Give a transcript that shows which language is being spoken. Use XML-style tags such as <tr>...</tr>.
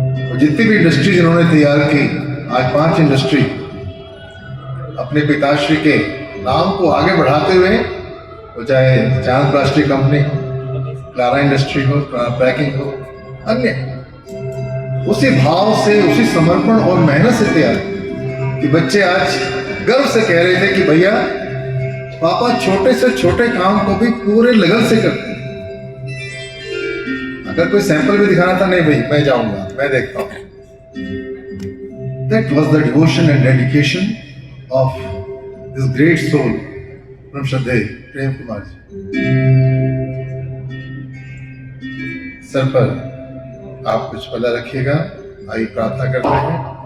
<hi>और जितनी भी इंडस्ट्रीज इन्होंने तैयार की, आज 5 इंडस्ट्री अपने पिताश्री के नाम को आगे बढ़ाते हुए, वो चाहे चांद प्लास्टिक कंपनी, क्लारा इंडस्ट्री हो, पैकिंग हो, अन्य, उसी भाव से, उसी समर्पण और मेहनत से तैयार कि बच्चे आज गर्व से कह रहे थे कि भैया पापा छोटे से छोटे काम को भी पूरे लगन से करते हैं। अगर कोई सैंपल भी दिखाना था, नहीं भाई मैं जाऊंगा, मैं देखता हूं।</hi> <en>That was the devotion and dedication of this great soul</en> <hi>परम श्रद्धे प्रेम कुमार जी, सर पर आप कुछ पल्ला रखिएगा। आइए प्रार्थना करते हैं।</hi>